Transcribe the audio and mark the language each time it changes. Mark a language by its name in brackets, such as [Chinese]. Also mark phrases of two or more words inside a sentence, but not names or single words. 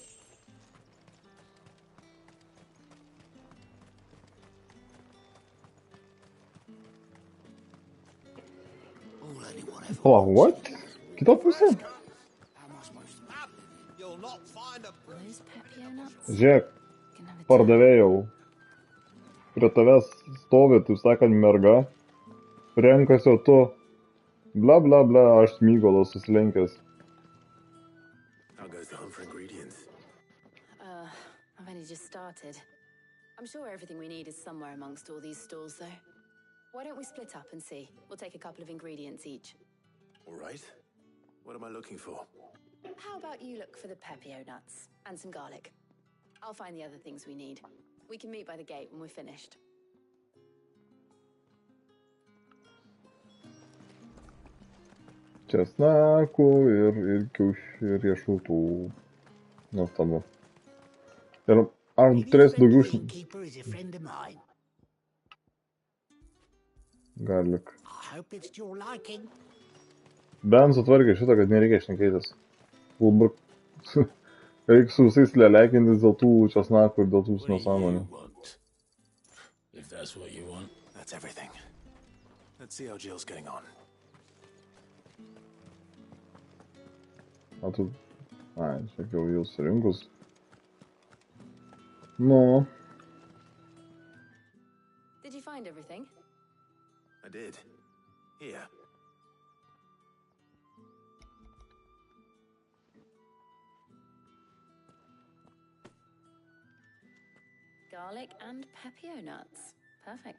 [English] Oh, what? [Lithuanian] Kita pusė? [English] Those Pepio nuts? [Lithuanian] Žiūrėk, [English] Can have a [Lithuanian] pardavėjau. Prie tavęs stovi, taip sakant, merga. Renkasi, o tu. Bla, bla, bla, aš smygolas susilenkęs. [English] How goes the hunt for ingredients? I've only just started. I'm sure everything we need is somewhere amongst all these stalls, though. Why don't we split up and see? We'll take a couple of ingredients each. All right. What am I looking for? How about you look for the Pepio nuts and some garlic? I'll find the other things we need. We can meet by the gate when we're finished. [Lithuanian] Česnakų ir kiaušių riešutų. Nuostabu. Ir ar turėsiu daugiau [English] Keeper is a friend of mine. garlic. I hope it's to your liking. [Lithuanian] Bent sutvarkė šitą, kad nereikia šnekėtis. Dabar reikia su visais lelekintis dėl tų česnakų ir dėl tų nesąmonių. [English] If that's what you want. That's everything. Let's see how Jill's getting on. [Lithuanian] Ai, čia jau jūs rinkus. [English] No. Did you find everything? I did. Here. Garlic and pepio nuts. Perfect.